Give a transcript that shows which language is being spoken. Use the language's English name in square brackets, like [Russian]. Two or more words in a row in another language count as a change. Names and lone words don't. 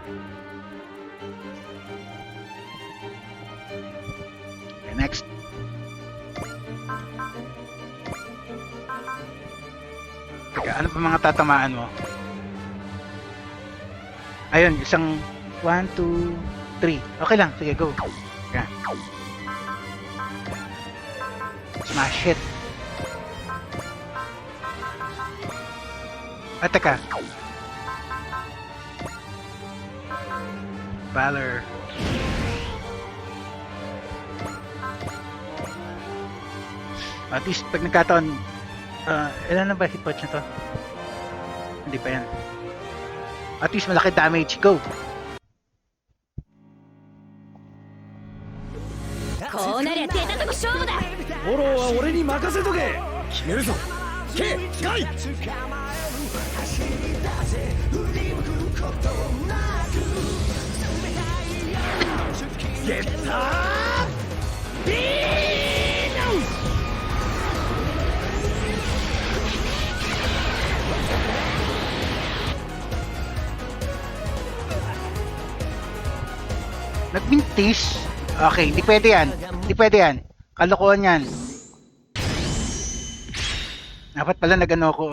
[English] Okay, next. [Filipino] Teka, ano pa mga tatamaan mo? Ayun, isang 1, 2, 3. Okay lang, sige, [English] go. Yeah. Smash hit. [Filipino] Teka. Valor. [English] At least [Filipino] pag nagkataon, ilan na ba [English] hit points [Filipino] na to? Hindi pa yan. [English] At least [Filipino] malaki damage. Go! [Japanese] こうなりゃ出たとこ勝負だ。フォローは俺に任せとけ。決めるぞ。K、ガイ。ゲッタービーノン。 [Filipino] Nagmintis? Okay, hindi pwede yan. Hindi pwede yan. Kalokohan yan. Dapat pala nag-ano ko.